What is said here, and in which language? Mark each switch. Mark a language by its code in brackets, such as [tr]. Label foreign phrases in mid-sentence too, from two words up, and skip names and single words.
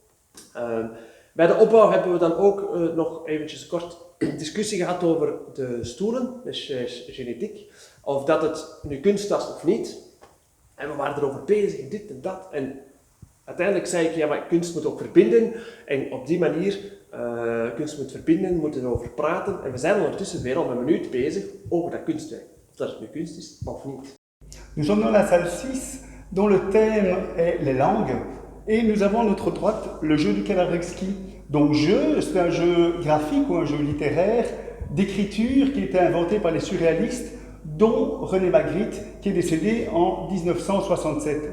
[nl] Bij de opbouw hebben we dan ook nog eventjes kort discussie gehad over de stoelen, de genetiek, of dat het nu kunst was of niet. En we waren erover bezig, dit en dat. En uiteindelijk zei ik, ja, maar kunst moet ook verbinden. En op die manier, kunst moet verbinden, we moeten erover praten. En we zijn ondertussen weer al een minuut bezig over dat kunstwerk. Of dat het nu kunst is of niet. [fr] Nous sommes dans la salle 6, dont le thème est les langues. Et nous avons à notre droite le jeu du Karavrexki. Donc jeu, c'est un jeu graphique ou un jeu littéraire d'écriture qui était inventé par les surréalistes, dont René Magritte, qui est décédé en 1967.